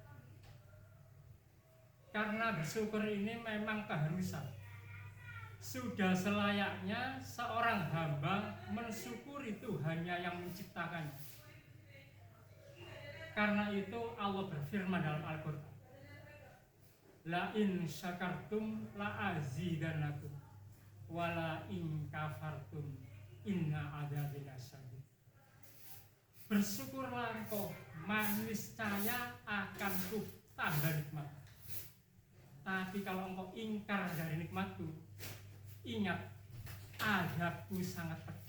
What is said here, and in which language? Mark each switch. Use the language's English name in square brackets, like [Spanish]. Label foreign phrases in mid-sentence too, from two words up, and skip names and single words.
[Indonesian] Karena bersyukur ini memang keharusan. Sudah selayaknya seorang hamba mensyukuri Tuhannya yang menciptakannya. Karena itu Allah berfirman dalam Al-Quran, [Arabic] لئن شكرتم لأزيدنكم ولئن كفرتم إن عذابي لشديد. [Indonesian] Bersyukurlah engkau, niscaya akan ku tambah nikmat. Tapi kalau engkau ingkar dari nikmatku, ingat, azabku sangat pedih.